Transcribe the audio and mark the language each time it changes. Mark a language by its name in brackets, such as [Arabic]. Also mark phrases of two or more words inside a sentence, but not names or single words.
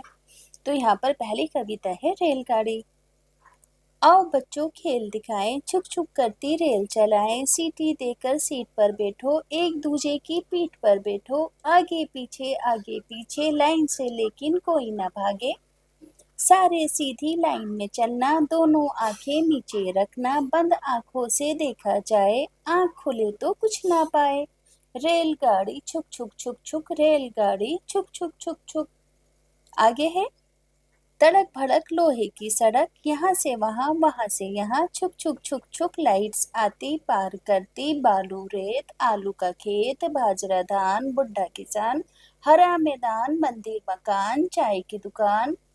[Hindi] तो यहाँ पर पहली कविता है रेलगाड़ी। आओ बच्चों खेल दिखाएं, छुक छुक करती रेल चलाएं, सीटी देकर सीट पर बैठो, एक दूजे की पीठ पर बैठो, आगे पीछे लाइन से लेकिन कोई ना भागे, सारे सीधी लाइन में चलना, दोनों आंखें नीचे रखना, बंद आंखों से देखा जाए, आंख खुले तो कुछ ना पाए, रेलगाड़ी छुक छुक छुक छुक, रेलगाड़ी छुक छुक छुक छुक। आगे है तड़क भड़क लोहे की सड़क, यहाँ से वहाँ से यहाँ, छुक छुक छुक छुक लाइट्स आती पार करती, बालू रेत आलू का खेत, बाजरा धान बुढ़ा किसान, हरा मैदान मंदिर मकान चाय की दुकान,